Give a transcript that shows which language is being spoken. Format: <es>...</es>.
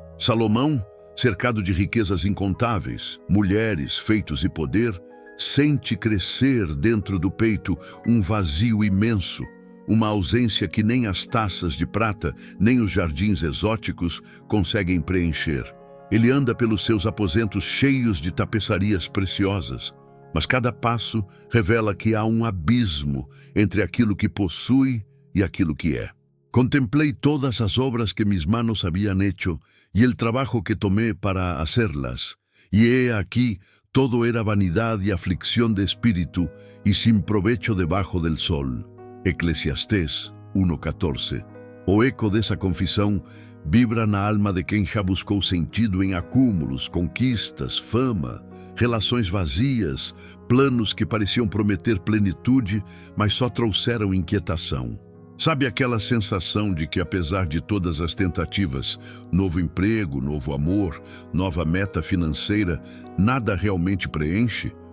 <pt>Salomão, cercado de riquezas incontáveis, mulheres, feitos e poder, sente crescer dentro do peito um vazio imenso, uma ausência que nem as taças de prata, nem os jardins exóticos conseguem preencher. Ele anda pelos seus aposentos cheios de tapeçarias preciosas, mas cada passo revela que há um abismo entre aquilo que possui e aquilo que é.</pt> <es>Contemplei todas as obras que mis manos habían hecho y el trabajo que tomé para hacerlas, y he aquí todo era vanidad y aflicción de espíritu y sin provecho debajo del sol. Eclesiastés 1:14.</es> <pt>O eco dessa confissão vibra na alma de quem já buscou sentido em acúmulos, conquistas, fama, relações vazias, planos que pareciam prometer plenitude, mas só trouxeram inquietação. Sabe aquela sensação de que, apesar de todas as tentativas, novo emprego, novo amor, nova meta financeira, nada realmente preenche?</pt>